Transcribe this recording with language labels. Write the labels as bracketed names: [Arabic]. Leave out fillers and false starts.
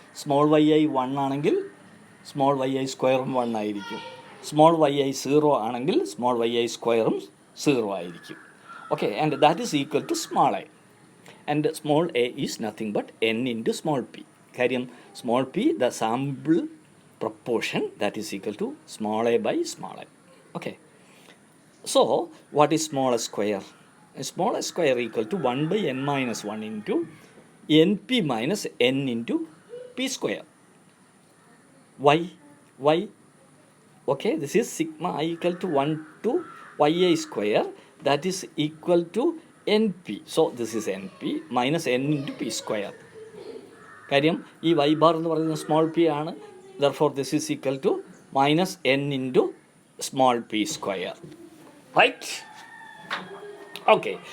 [Malayalam] Small Y I 1 ആണെങ്കിൽ small Y I സ്ക്വയറും 1 ആയിരിക്കും. സ്മോൾ വൈ ഐ 0 ആണെങ്കിൽ സ്മോൾ വൈ ഐ സ്ക്വയറും 0 ആയിരിക്കും. [English] Okay, and that is equal to small I. And small A is nothing but n into small P. [Malayalam] കാര്യം [English] Small P the sample proportion that is equal to small a by small a. Okay. So, what is small a square? Small a square equal to 1 by n minus 1 into np minus n into p square. Why? Why? Okay, this is sigma I equal to 1 to ya square, that is equal to np. So, this is np minus n into p square. [Malayalam] കാര്യം ഈ y bar എന്ന് പറയുന്നത് small p ആണ്. [English] Therefore, this is equal to minus n into small p square. Right? Okay.